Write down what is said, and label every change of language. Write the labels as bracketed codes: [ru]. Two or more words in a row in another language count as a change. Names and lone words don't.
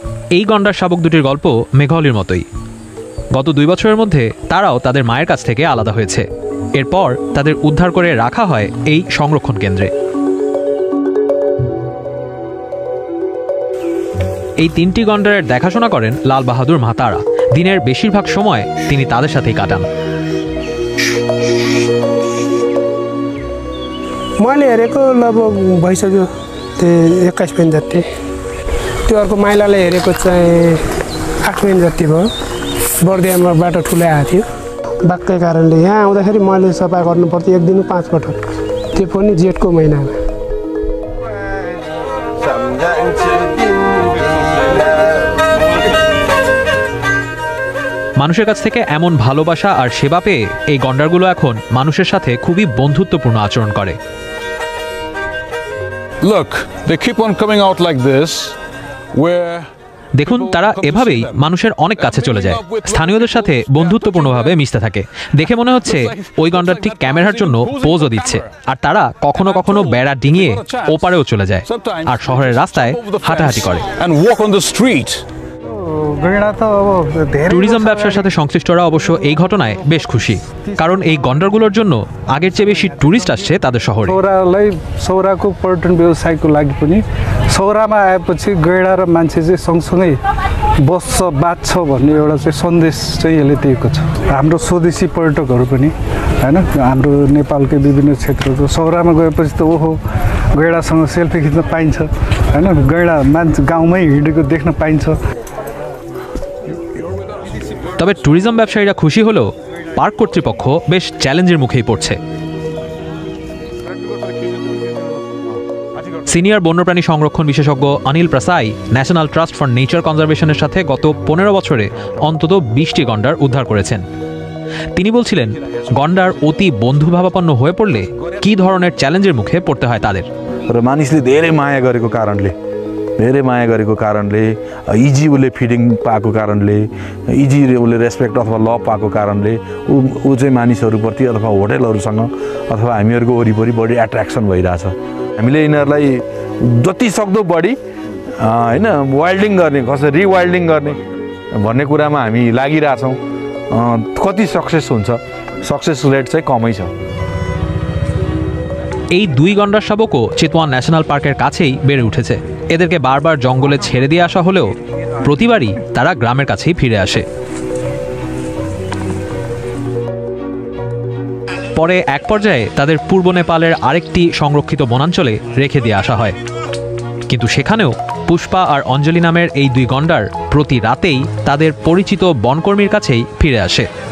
[bn] এই গন্ডার শাবক দুটির গল্প মেঘালয়ের মতোই। গত 2 বছরের মধ্যে তারাও তাদের মায়ের কাছ থেকে আলাদা হয়েছে। এরপর তাদের উদ্ধার করে রাখা হয় এই সংরক্ষণ কেন্দ্রে। এই 3টি গন্ডারের দেখাশোনা করেন লাল বাহাদুর মাতারা। দিনের বেশিরভাগ সময় তিনি তাদের সাথেই কাটান। [ne] मैले हेरेको लगभग भइसक्यो 21 दिन जति। त्यो अर्को माइलाले हेरेको चाहिँ 8 दिन जति भयो। बर्दियामा बाटो ठुलै आएको थियो। बाघकै कारणले यहाँ आउँदाखेरि मैले सफा गर्नु पर्थ्यो 1 दिन 5 पटक, त्यो पनि जेठको महिनामा। [bn] মানুষের কাছ থেকে এমন ভালোবাসা আর সেবা পেয়ে এই গন্ডারগুলো এখন মানুষের সাথে খুবই বন্ধুত্বপূর্ণ আচরণ করে। [en] Look, they keep on coming out like this where [bn] দেখুন, তারা এভাবেই মানুষের অনেক কাছে চলে যায়, স্থানীয়দের সাথে বন্ধুত্বপূর্ণভাবে মিশতে থাকে। দেখে মনে হচ্ছে ওই গন্ডারটি ক্যামেরার জন্য পোজও দিচ্ছে। আর তারা কখনো কখনো বেড়া ডিঙিয়ে ওপারেও চলে যায় আর শহরের রাস্তায় হাঁটাহাঁটি করে। ট্যুরিজম ব্যবসার সাথে সংশ্লিষ্টরা অবশ্য এই ঘটনায় বেশ খুশি, কারণ এই গন্ডারগুলোর জন্য আগের চেয়ে বেশি টুরিস্ট আসছে তাদের শহরে। [ne] सौराको पर्यटन व्यवसायको लागि पनि सौरामा आएपछि गैडा र मान्छे चाहिँ सँगसँगै बस्छ बाँच्छ भन्ने एउटा चाहिँ सन्देश चाहिँ यसले दिएको छ। हाम्रो स्वदेशी पर्यटकहरू पनि हैन, हाम्रो नेपालकै विभिन्न क्षेत्रको सौरामा गएपछि त ओहो गैडासँग सेल्फी खिच्न पाइन्छ हैन, गैडा मान्छे गाउँमै हिँडेको देख्न पाइन्छ। [bn] তবে ট্যুরিজম ব্যবসায়ীরা খুশি হলেও পার্ক কর্তৃপক্ষ বেশ চ্যালেঞ্জের মুখেই পড়ছে। সিনিয়র বন্যপ্রাণী সংরক্ষণ বিশেষজ্ঞ অনিল প্রসাই ন্যাশনাল ট্রাস্ট ফর নেচার কনজারভেশনের সাথে গত 15 বছরে অন্তত 20টি গন্ডার উদ্ধার করেছেন। তিনি বলছিলেন, গন্ডার অতি বন্ধুভাবাপন্ন হয়ে পড়লে কি ধরনের চ্যালেঞ্জের মুখে পড়তে হয় তাদের। [ne] मानिसले धेरै माया गरेको कारणले इजी उसले फिडिङ पाएको कारणले, इजी उसले रेस्पेक्ट अथवा लभ पाएको कारणले ऊ चाहिँ मानिसहरूप्रति अथवा होटेलहरूसँग अथवा हामीहरूको वरिपरि बढी एट्र्याक्सन भइरहेछ। हामीले यिनीहरूलाई जति सक्दो बढी हैन वाइल्डिङ गर्ने, कसरी रिवाइल्डिङ गर्ने भन्ने कुरामा हामी लागिरहेछौँ। कति सक्सेस हुन्छ, [en] success rate [ne] चाहिँ कमै छ। [bn] এই 2 গন্ডার শাবকও চিতওয়ান ন্যাশনাল পার্কের কাছেই বেড়ে উঠেছে। এদেরকে বারবার জঙ্গলে ছেড়ে দিয়ে আসা হলেও প্রতিবারই তারা গ্রামের কাছেই ফিরে আসে। পরে এক পর্যায়ে তাদের পূর্ব নেপালের আরেকটি সংরক্ষিত বনাঞ্চলে রেখে দিয়ে আসা হয়, কিন্তু সেখানেও পুষ্পা আর অঞ্জলি নামের এই 2 গন্ডার প্রতি রাতেই তাদের পরিচিত বনকর্মীর কাছেই ফিরে আসে।